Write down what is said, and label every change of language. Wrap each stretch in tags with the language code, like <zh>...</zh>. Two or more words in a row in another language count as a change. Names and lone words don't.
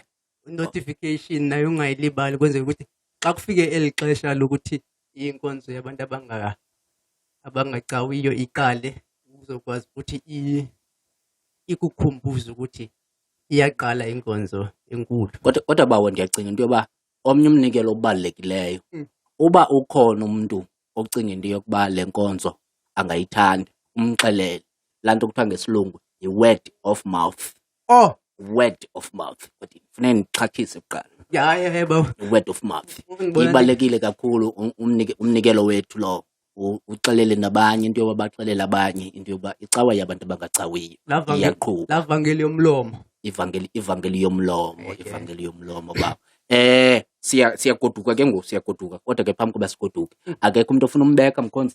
<xh>notification nayo ungayilibali kwenzela ukuthi xa kufike elixesha lokuthi inkonzo yabantu abangacawiyo iqale uzokwazi ukuthi ikukhumbuze ukuthi iyaqala inkonzo enkulu. Kodwa bawo ndiyacinga into yoba omnye umnikelo obalulekileyo uba ukhona umuntu ocinga into yokuba le nkonzo angayithanda umxelele laa nto kuthiwa ngesilungu i-</xh> <en>word of mouth. Word of mouth.</en> <xh>Kufuneka ndixhathise kuqala. Ya baba.</xh> <en>Word of mouth</en> <xh>ibalulekile kakhulu umnikelo wethu lo. Uxelele nabanye into yoba baxelele abanye into yoba icawa yabantu abangacawiyo iyaqhuba. La vangeli yomlomo. Ivangeli yomlomo baba. Siyagoduka ke ngoku siyagoduka kodwa ke phambi koba sigoduke akekho umuntu ofuna umbeka mkhonzi.</xh>